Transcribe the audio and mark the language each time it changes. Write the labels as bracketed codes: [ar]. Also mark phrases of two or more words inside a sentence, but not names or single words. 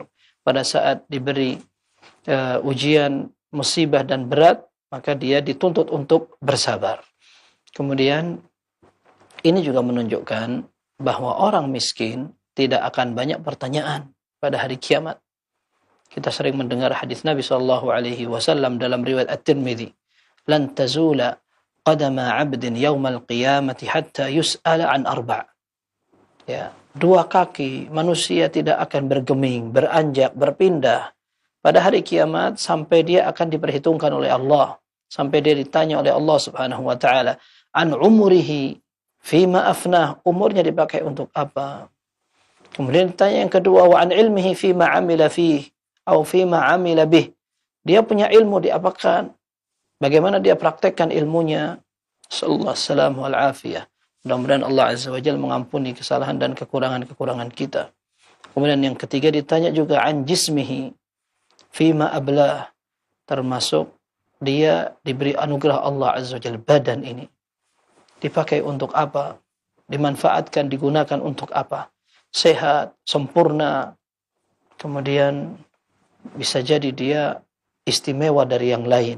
[id] Pada saat diberi ujian musibah dan berat, maka dia dituntut untuk bersabar. Kemudian ini juga menunjukkan bahwa orang miskin tidak akan banyak pertanyaan pada hari kiamat. Kita sering mendengar hadis Nabi SAW dalam riwayat At-Tirmidzi, [ar] "لن تزول قدما عبد يوم القيامة حتى يسأل عن أربع'." [id] Ya, dua kaki manusia tidak akan bergeming, beranjak, berpindah pada hari kiamat sampai dia akan diperhitungkan oleh Allah, sampai dia ditanya oleh Allah [ar] سبحانه وتعالى, "عن عمره فيما أفناه," [id] umurnya dipakai untuk apa? Kemudian ditanya yang kedua, [ar] "وعن علمه فيما عمل فيه atau فيما عمل به." [id] Dia punya ilmu, diapakan? Bagaimana dia praktekkan ilmunya? [ar] صلى الله عليه والعافية. [id] Mudah-mudahan Allah [ar] عز وجل [id] mengampuni kesalahan dan kekurangan-kekurangan kita. Kemudian yang ketiga ditanya juga [ar] عن جسمه فيما أبلاه, [id] termasuk dia diberi anugerah Allah [ar] عز وجل, [id] badan ini dipakai untuk apa? Dimanfaatkan, digunakan untuk apa? Sehat, sempurna, kemudian bisa jadi dia istimewa dari yang lain.